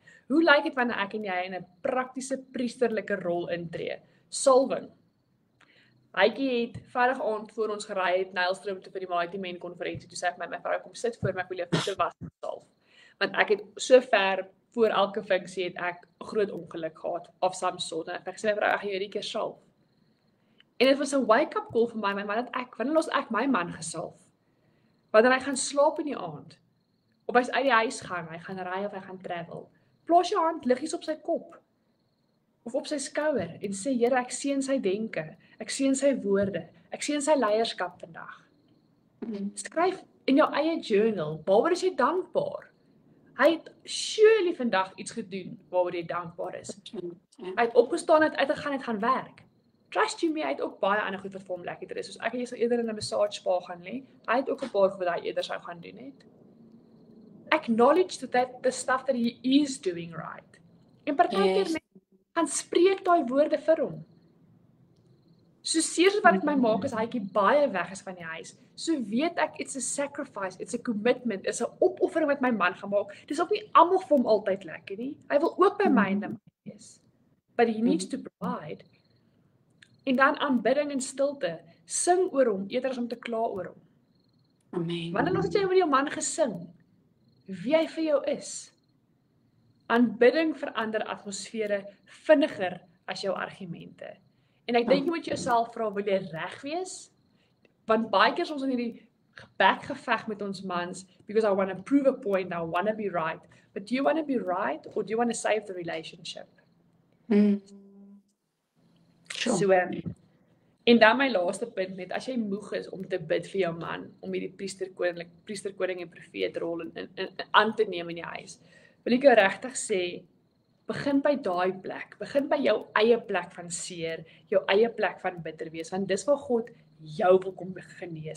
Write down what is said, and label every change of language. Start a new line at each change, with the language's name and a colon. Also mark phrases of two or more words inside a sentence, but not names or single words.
Afrikaans: Hoe lyk dit wanneer ek en jy in 'n praktiese priesterlike rol intree? Salwing. Hytjie het vrydag aand voor ons gery het Nylstroom toe vir die Mighty Men konferensie. Toe sê ek my vrou kom sit voor my, ek wil jou voete was en salf. Want ek het so ver voor elke funksie het ek 'n groot ongeluk gehad
English: of some sort.
Afrikaans: En ek het gesê vrou, ek gaan jou hierdie keer salf. En dit was 'n
English: wake-up call
Afrikaans: vir my man dat wanneer los ek my man gesalf? Wanneer hy gaan slaap in die aand. Of hy's uit die huis gaan, hy gaan ry of hy gaan travel. Plaas jou hand liggies op sy kop of op sy skouer en sê Here, ek seën sy denke, ek seën sy woorde, ek seën sy leierskap vandag. Skryf in jou eie journal, waaroor is jy dankbaar? Hy het surely vandag iets gedoen waaroor jy dankbaar is. Hy het opgestaan, uitgegaan, het gaan werk.
English: Trust you me,
Afrikaans: hy het ook baie ander goed wat vir hom lekkerder is. Soos ek en jy sal eerder in 'n massage spa gaan lê. Hy het ook 'n paar goed wat hy eerder sou gaan doen het.
English: Acknowledge that the stuff that he is doing right.
Afrikaans: En partykeer gaan spreek daai woorde vir hom. So seer wat dit my maak is hytjie baie weg is van die huis. So weet ek
English: it's a sacrifice, it's a commitment, it's
Afrikaans: 'n opoffering wat my man gemaak. Dis ook nie almal vir hom altyd lekker nie. Hy wil ook by my en my wees.
English: But he needs to provide.
Afrikaans: En dan aanbidding en stilte. Sing oor hom eerder as om te kla oor hom. Amen. Wanneer nog het jy oor jou man gesing? Wie hy vir jou is. Aanbidding verander atmosfere vinniger as jou argumente. En ek dink jy moet jouself vra, wil jy reg wees? Want baie keer is ons in hierdie bekgeveg met ons mans,
English: because I want to prove a point, I want to be right. But do you want to be right, or do you want to save the relationship? Sure.
Afrikaans: So, en dan my laaste punt net, as jy moeg is om te bid vir jou man, om hierdie priesterkoning en profeet rol aan te neem in die huis, wil ek jou regtig sê, begin by daai plek, begin by jou eie plek van seer, jou eie plek van bitter wees, want dis waar God jou wil kom genees.